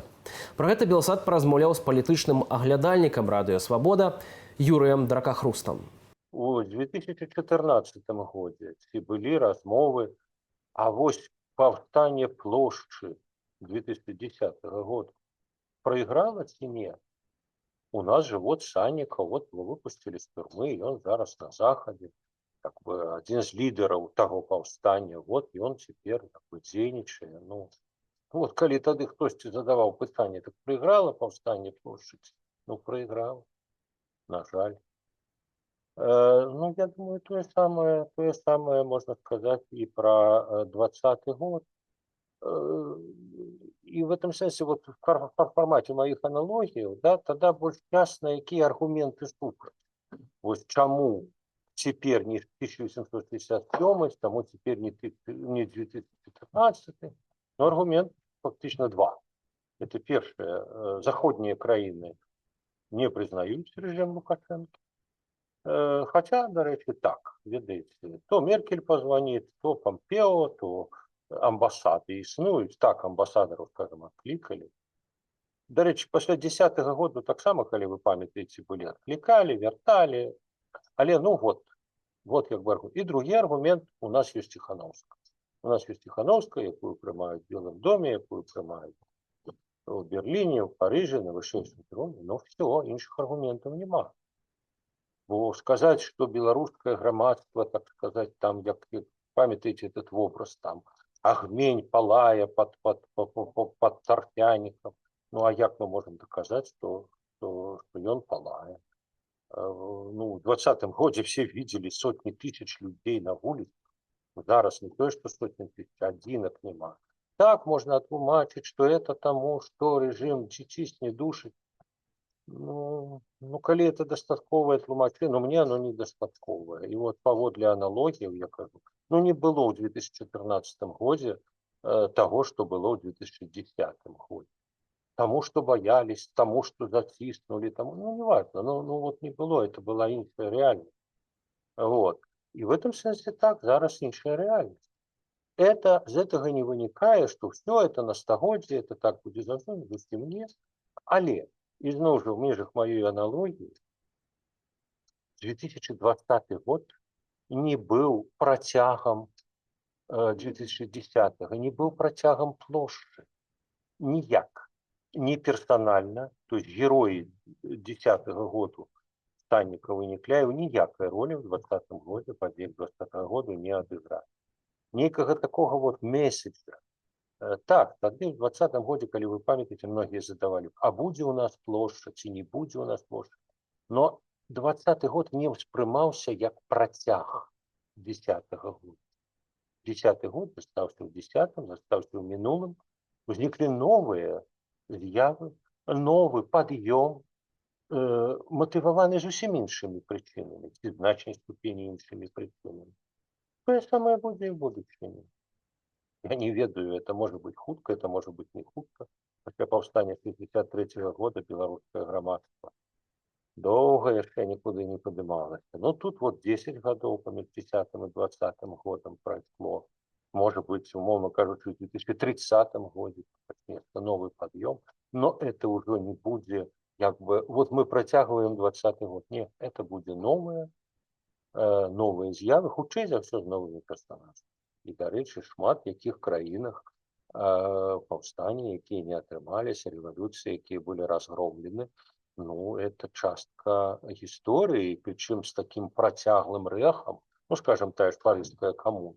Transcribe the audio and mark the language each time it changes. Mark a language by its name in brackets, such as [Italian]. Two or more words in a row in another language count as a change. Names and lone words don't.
[Belarusian] Пра гэта Белсат паразмаўляў з палітычным аглядальнікам радыё «Свабода» Юрыем Дракахрустам. У 2014 годзе ці былі размовы, а вось паўстанне плошчы 2010 года проиграла ці не? У нас же вот Саннікаў, [Russian] вот его выпустили [Belarusian] з турмы, ён зараз на захадзе, [Russian] как бы один [Belarusian] з лідараў таго паўстання, вот ён цяпер дзейнічае. Ну, вот калі тады хтосьці задаваў пытанне, так проиграла паўстанне плошчы? Ну, проиграла, на жаль. Ну, я думаю, тое самае можна сказаць і пра 2020 год. [Russian] И в этом смысле, вот в формате моих аналогий, да, тогда больше ясно, какие аргументы супраць. Вот чему теперь не 1867, тому теперь не 2015, но аргумент фактично два. Это первое, [Belarusian] заходние краины [Russian] не признают режим Лукашенко. [Belarusian] Хотя, до речі, так, ведаеце, то Меркель позвонит, то Помпео, то амбасады існуюць, так амбасадараў, скажем, адклікалі. До речі, пасля 10-го году таксама, калі вы памятаеце, былі адклікалі, вярталі. Але, ну вот як бы аргумент. І другі аргумент, у нас ёсць Ціхановская. У нас ёсць Ціхановская, якую прымаюць в Белым доме, якую прымаюць в Берліне, в Парыжы, на вышэйшым троне. Ну, все, іншых аргументаў няма. Бо сказаць, што беларускае грамадства, так сказаць, там, як памятаеце [Russian] этот образ, [Belarusian] там, агмень палае [Russian] под торфяником. Ну, а як мы можем доказать, что [Belarusian] ён палае? Ну, [Russian] в 2020 году все видели сотни тысяч людей на улице. Зараз не то, что сотни тысяч, одинок нема. Так можно отлумачить, что это тому, что режим чистить душит. Ну, коли это [Belarusian] дастатковое тлумачение, [Russian] но мне оно не дастатковое. И вот паводле аналогии, [Belarusian] я кажу, [Russian] ну не было в 2014 году того, что было в 2010 году. Тому, что боялись, тому, что затиснули, тому, ну не важно, ну вот не было, это была иншая реальность. Вот. И в этом смысле так, зараз иншая реальность. Это, из этого не вынікае, что все это на стагоддзе, это так будет заўсёды, [Belarusian] зусім не. Але ізноў жа в межах [Russian] моей аналогии [Belarusian] 2020 год не был працягам 2010-го, не был працягам плошчы. Ніяк. Не персонально, [Russian] то есть [Belarusian] герои 10-го года Саннікаў і Некляеў ніякай роли в 2020 году, падзеях 2020 года не адыгралі. Нейкага такого вот месяца Так, тады ў 20-м годзе, калі вы памятаеце, многія задавалі, а будзе у нас плошча ці не будзе у нас плошча. Но 20-й год не ўспрымаўся як працяг 10-го года. 10-й год застаўся ў 10-м, застаўся ў мінулым. Узніклі новыя з'явы, новы пад'ём, матываваны зусім іншымі прычынамі, ці значнай ступені іншымі прычынамі. Тое самае будзе і ў будучыні. Я не ведаю, [Russian] это может быть хутка, это может быть не хутка. [Belarusian] Пасля паўстання 63-го года беларускае грамадства доўга яшчэ нікуды не падымалася. Ну тут вот 10 гадоў паміж 10-м і 20-м годам прайшло. [Russian] Может быть, [Belarusian] умоўно кажучы, в 2030 годзе пачнецца новы пад'ём, [Russian] но это [Belarusian] ўжо не будзе, як бы, вот мы працягваем 20-й год. Не, это будзе новыя з'явы, хутчэй за ўсё з новымі персанажамі. І, дарэчы, шмат якіх краінах паўстанні, якія не атрымаліся, рэвалюцыі, якія былі разгромлены, ну, это частка гісторыі, прычым з такім працяглым рэхам, ну, скажем, тая ж парыжская камуна.